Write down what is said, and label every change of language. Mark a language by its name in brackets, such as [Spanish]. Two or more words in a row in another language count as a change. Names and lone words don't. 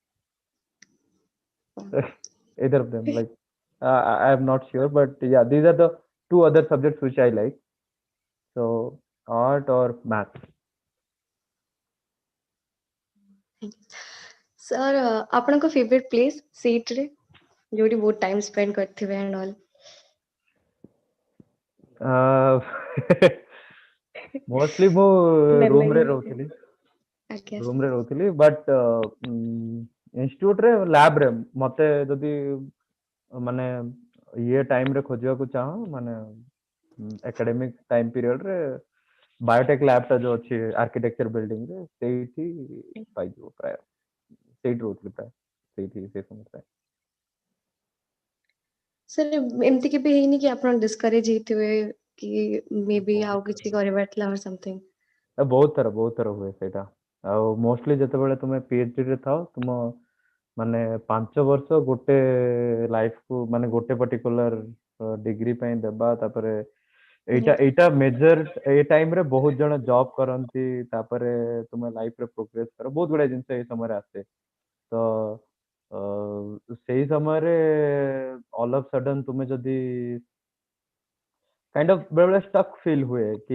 [English] Either of them. Like I am not sure, but yeah, these are the two other subjects which I like. So art or math. [Odia] Sir, ଆପଣଙ୍କ [English] favorite place [Odia] CET ରେ ଯୋଉଠି ବହୁତ [English] time spend [Odia] କରିଥିବେ [English] and all. [Odia] Uh, mostly ମୁଁ room ରେ Memory. ରହୁଥିଲି. ଆଜ୍ଞା room ରେ ରହୁଥିଲି, but institute ରେ lab ରେ ମତେ ଯଦି ମାନେ ଇଏ time ରେ ଖୋଜିବାକୁ ଚାହଁ ମାନେ [English] academic time period [Odia] ରେ [English] biotech lab [Odia] ଟା ଯୋଉ ଅଛି [English] architecture building [Odia] ରେ ସେଇଠି ପାଇଯିବ ପ୍ରାୟ ସେଇଠି ରହୁଥିଲି ପ୍ରାୟ ସେଇଠି ସେ ସମୟ ପ୍ରାୟ ସାର୍ ଏମିତି କେବେ ହେଇନି କି ଆପଣ ଡିସ୍କରେଜ ହେଇଥିବେ କି ମେ ବି ଆଉ ବହୁତ କିଛି କରିବାର ଥିଲା [English] or something? [Odia] ବହୁତ ଥର ହୁଏ ସେଇଟା ଆଉ ମୋଷ୍ଟଲି ଯେତେବେଳେ ତୁମେ ପିଏଚଡି ରେ ଥାଅ ତୁମ ମାନେ 5 ବର୍ଷ ଗୋଟେ ଲାଇଫ କୁ ମାନେ ଗୋଟେ [English] particular degree [Odia] ପାଇଁ ଦେବା ତାପରେ ଏଇଟା ମେଜର ଏଇ ଟାଇମ ରେ ବହୁତ ଜଣ ଜବ୍ କରନ୍ତି ତାପରେ ତୁମେ ଲାଇଫ ରେ ପ୍ରୋଗ୍ରେସ କର ବହୁତ ଗୁଡାଏ ଜିନିଷ ଏଇ ସମୟରେ ଆସେ ତ ସେଇ ସମୟରେ [English] all of sudden [Odia] ତୁମେ ଯଦି [English] kind of [Odia] ବେଳେବେଳେ [English] stuck feel [Odia] ହୁଏ କି